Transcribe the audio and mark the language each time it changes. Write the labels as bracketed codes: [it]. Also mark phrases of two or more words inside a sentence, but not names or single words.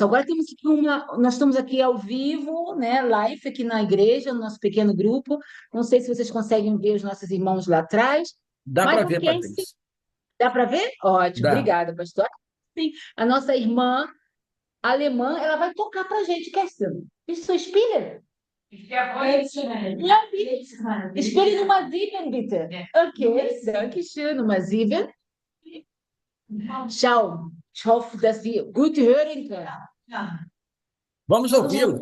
[pt] Agora nós estamos aqui ao vivo, né, live aqui na igreja, no nosso pequeno grupo. Não sei se vocês conseguem ver os nossos irmãos lá atrás, Dá mas para não ver, quem Patrícia. dá para ver? Ótimo, Dá. obrigada, pastor. Sim, a nossa irmã alemã, ela vai tocar para a gente, Kerstin. [de] Bist du Spieler? Ja, bitte. Spiele Nummer 7, bitte. Okay, danke schön. Nummer 7. Schau, ich hoffe, dass wir gut hören können. [pt] Vamos ouvi-la.